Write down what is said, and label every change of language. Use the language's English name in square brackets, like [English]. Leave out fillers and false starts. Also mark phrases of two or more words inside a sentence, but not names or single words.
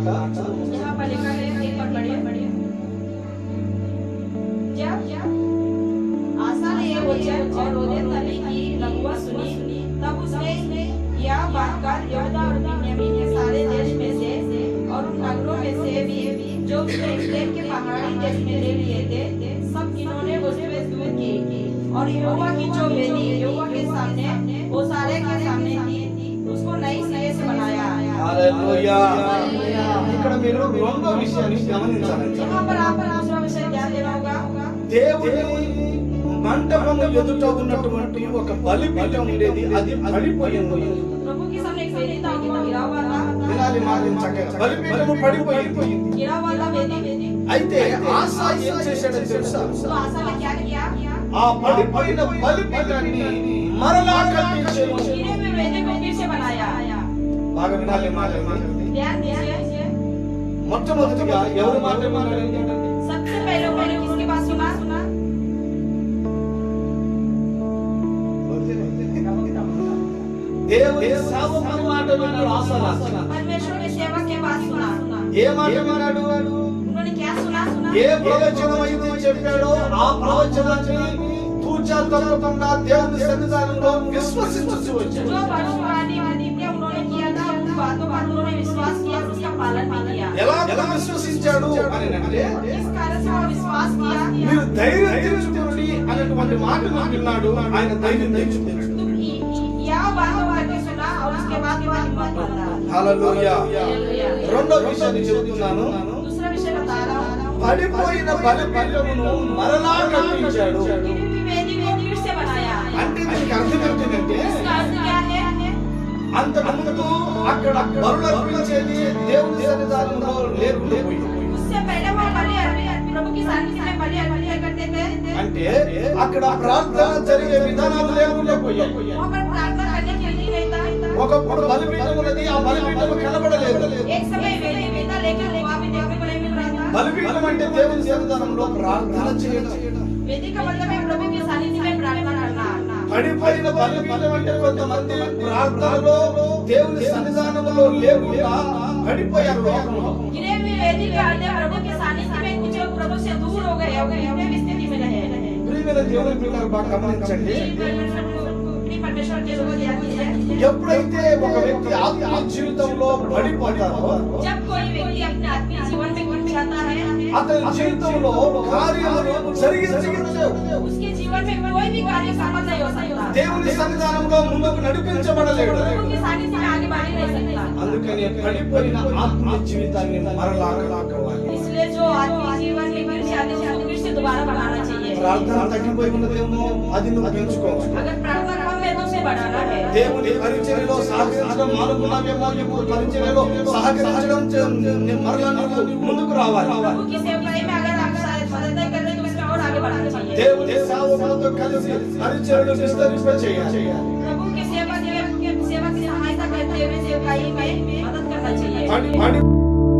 [Hindi] यहाँ पर लिखा है, एक बार पढ़िए। जब आशा ने ये वचन और ओदेद नबी की नबुवत सुनी, तब उसने यह बात कर यहूदा और बिन्यामीन के सारे देश में से और उन नगरों में से भी जो उसने इस्राएल के पहाड़ी देश में ले लिए थे, सब इन्होंने वस्तुएं दूर की और यहोवा की जो वेदी यहोवा के सामने वो सारे के सामने थी, उसको नई सिरे से बनाया। [Telugu] హల్లెలూయా. ఇక్కడ మీరు రెండో విషయాన్ని గమనించాలి. [Hindi] यहाँ पर आपको दूसरा विषय ध्यान देना होगा। [Telugu] దేవుని మంటపము ఎదుట ఉన్నటువంటి ఒక బలిపీఠం ఉండేది, అది పడిపోయింది. [Hindi] प्रभु के सामने एक वेदी था, वो गिरा हुआ था। [Telugu] వినాలి మాట చక్కగా. బలిపీఠము పడిపోయింది. [Hindi] गिरा हुआ था वेदी। [Telugu] అయితే ఆస ఏం చేశాడో తెలుసా? [Hindi] तो आशा ने क्या किया? [Telugu] ఆ పడిపోయిన బలిపీఠాన్ని మరలా కట్టించాడు. [Hindi] गिरे हुए वेदी को फिर से बनाया। [Telugu] బాగా వినాలి మాటలు. [Hindi] ध्यान दीजिए। [Telugu] మొట్టమొదటిగా ఎవరు మాట వినాలి? [Hindi] सबसे पहले उन्होंने किसकी बात सुना? [Telugu] దేవుని సేవకుని మాట విన్నాడు ఆస. [Hindi] परमेश्वर के सेवक के बात सुना। [Telugu] ఏ మాట విన్నాడు? [Hindi] उन्होंने क्या सुना? [Telugu] ఏ ప్రవచనం అయితే చెప్పాడో ఆ ప్రవచనాన్ని తూచా తప్పకుండా దేవుని సన్నిధానంలో విశ్వసించుచు వచ్చాడు. [Hindi] जो भविष्यवाणी उन्होंने किया था उन बातों पर उन्होंने विश्वास किया, उसका पालन भी किया। [Telugu] ఎలా విశ్వసించాడు అని అంటే [Hindi] इस कारण से वो विश्वास किया। [Telugu] మీరు ధైర్యం తెచ్చుకోండి అనేటువంటి మాట విన్నాడు. ఆయన ధైర్యం తెచ్చుకున్నాడు. [Hindi] तुम यह बात करके सुना और उसके बाद में हिम्मत बंधा। [Telugu] హల్లెలూయా. [Hindi] हालेलुया। [Telugu] రెండో విషయాన్ని చెబుతున్నాను. [Hindi] दूसरा विषय बता रहा हूँ। [Telugu] పడిపోయిన బలిపీఠమును మరలా కట్టించాడు. [Hindi] गिरी हुई वेदी को फिर से बनाया। [Telugu] అంటే దీనికి అర్థం ఏంటంటే [Hindi] इसका अर्थ क्या है? [Telugu] అంతకుముందు అక్కడ బలులు అర్పించేది దేవుని సన్నిధానంలో లేకుండా పోయింది. [Hindi] उससे पहले वो बलि प्रभु की सन्निधि में बलि अर्पण करते थे। [Telugu] అంటే అక్కడ ప్రార్థన జరిగే విధానాలు లేకుండా పోయాయి. [Hindi] वहाँ पर प्रार्थना करने के लिए नहीं था। [Telugu] ఒకప్పుడు బలిపీఠం ఉన్నది, ఆ బలిపీఠం కనబడలేదు. [Hindi] एक समय वेदी था लेकिन वहाँ भी देखने को नहीं मिल रहा था। [Telugu] బలిపీఠం అంటే దేవుని సన్నిధానంలో ప్రార్థన చేయడం. [Hindi] वेदी का मतलब है प्रभु की सन्निधि में प्रार्थना करना। [Telugu] పడిపోయిన బలిపీఠం అంటే కొంతమంది ప్రార్థనలో దేవుని సన్నిధానంలో లేకుండా పడిపోయారు లోకంలో. [Hindi] गिरे हुए वेदी का अर्थ है प्रभु के सानिध्य में कुछ लोग प्रभु से दूर हो गए इतने स्थिति में रहे। [Telugu] ప్రియమైన దేవుని పిల్లలు బాగా గమనించండి. [Hindi] परमेश्वर के लोग ध्यान दीजिए। [Telugu] ఎప్పుడైతే ఒక వ్యక్తి ఆత్మీయ జీవితంలో పడిపోతారో [Hindi] जब कोई व्यक्ति अपने आत्मीय जीवन में गिर जाता है, [Telugu] అతని జీవితంలో కార్యములు జరిగించలేవు. [Hindi] उसके जीवन में कोई भी कार्य सफल नहीं हो सकता। [Telugu] దేవుని సన్నిధానంలో ముందుకు నడిపించబడలేడు. [Hindi] प्रभु की सानिध्य में आगे बढ़ नहीं सकता। [Telugu] అందుకని పడిపోయిన ఆత్మీయ జీవితాన్ని మరలా కలవాలి. [Hindi] इसलिए जो आत्मीय जीवन में गिर जाते हैं उसको फिर से दोबारा बनाना चाहिए। [Telugu] ప్రార్థన తగ్గిపోయి ఉన్నదేమో అది నువ్వు పెంచుకోవాలి. [Hindi] अगर प्रार्थना कम है तो उसे बढ़ाना है। [Telugu] దేవుని పరిచర్యలో సహకరించడం మానుకున్నావేమో, ఇప్పుడు పరిచర్యలో సహకరించడం మరలా నువ్వు ముందుకు రావాలి. [Hindi] प्रभु की सेवकाई में अगर आप मदद नहीं कर रहे तो उसमें और आगे बढ़ना चाहिए। [Telugu] దేవుని సేవకులతో కలిసి పరిచర్యలు విస్తరింపచేయాలి. [Hindi] प्रभु की सेवा की सहायता करते हुए सेवकाई में मदद करना चाहिए। [Telugu] పడి